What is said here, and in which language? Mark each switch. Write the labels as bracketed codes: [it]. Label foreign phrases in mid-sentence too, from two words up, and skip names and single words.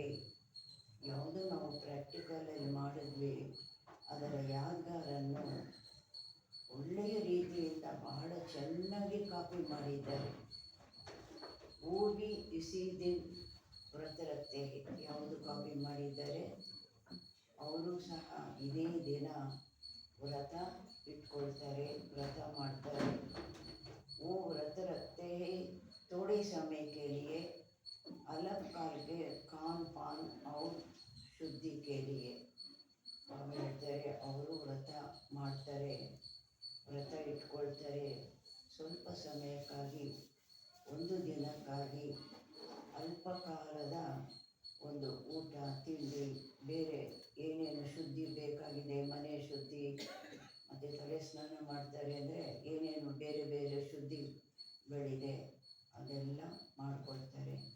[kn] ಯಾವುದು ನಾವು ಪ್ರಾಕ್ಟಿಕಲಲ್ಲಿ ಮಾಡಿದ್ವಿ ಅದರ ಯಾದಗಾರನ್ನು ಒಳ್ಳೆಯ ರೀತಿಯಿಂದ ಬಹಳ ಚೆನ್ನಾಗಿ ಕಾಪಿ ಮಾಡಿದ್ದಾರೆ. [hi] वो भी इसी दिन ವ್ರತ ರखते हैं. [kn] ಯಾವುದು ಕಾಪಿ ಮಾಡಿದ್ದಾರೆ ಅವರು ಸಹ ಇದೇ ದಿನ ವ್ರತ ಇಟ್ಕೊಳ್ತಾರೆ, ವ್ರತ ಮಾಡ್ತಾರೆ. [hi] वो व्रत रखते हैं थोड़े समय के लिए, अलग करके खान पान और शुद्धि के लिए. [kn] ಹೇಳ್ತಾರೆ ಅವರು ವ್ರತ ಮಾಡ್ತಾರೆ, ವ್ರತ ಇಟ್ಕೊಳ್ತಾರೆ ಸ್ವಲ್ಪ ಸಮಯಕ್ಕಾಗಿ, ಒಂದು ದಿನಕ್ಕಾಗಿ, ಅಲ್ಪ ಕಾಲದ ಒಂದು ಊಟ ತಿಂಡಿ, ಬೇರೆ ಏನೇನು ಶುದ್ಧಿ ಬೇಕಾಗಿದೆ, ಮನೆ ಶುದ್ಧಿ ಮತ್ತು ತಲೆ ಸ್ನಾನ ಮಾಡ್ತಾರೆ ಅಂದರೆ ಏನೇನು ಬೇರೆ ಬೇರೆ ಶುದ್ಧಿಗಳಿದೆ ಅದೆಲ್ಲ ಮಾಡ್ಕೊಳ್ತಾರೆ.